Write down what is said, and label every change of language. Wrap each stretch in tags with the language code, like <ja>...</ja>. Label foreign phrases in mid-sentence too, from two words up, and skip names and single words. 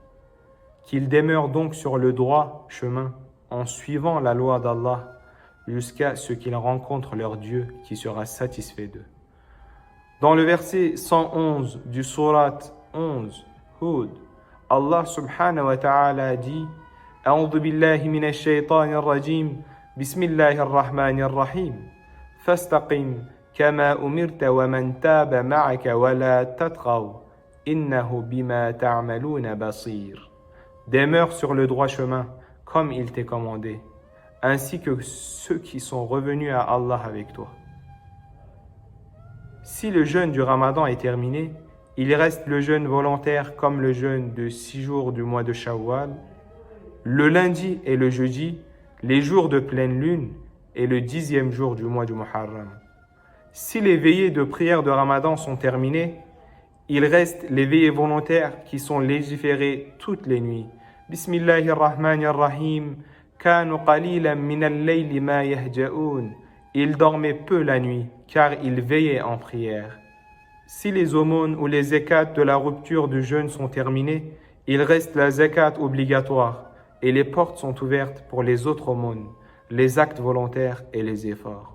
<fr>Qu'ils demeurent donc sur le droit chemin, en suivant la loi d'Allah, jusqu'à ce qu'ils rencontrent leur Dieu qui sera satisfait d'eux. Dans le verset 111 du surat 11, Hud, Allah</fr> <ar>سبحانه وتعالى</ar> <fr>dit</fr> <ar>أعوذ بالله من الشيطان الرجيم بسم الله الرحمن الرحيم فاستقم كما أمرت ومن تاب معك ولا تطغوا إنه بما تعملون بصير.</ar> <fr>Demeure sur le droit chemin, comme il t'est commandé, ainsi que ceux qui sont revenus à Allah avec toi. Si le jeûne du Ramadan est terminé, il reste le jeûne volontaire comme le jeûne de 6 jours du mois de Shawwal, le lundi et le jeudi, les jours de pleine lune et le 10e jour du mois du Muharram. Si les veillées de prière de Ramadan sont terminées, il reste les veillées volontaires qui sont légiférées toutes les nuits.</fr> <ar>Bismillahirrahmanirrahim, كانوا قليلا من الليل ما يهجعون.</ar> <fr>Il dormait peu la nuit, car il veillait en prière. Si les aumônes ou les zakats de la rupture du jeûne sont terminés, il reste la zakat obligatoire et les portes sont ouvertes pour les autres aumônes, les actes volontaires et les efforts.</fr>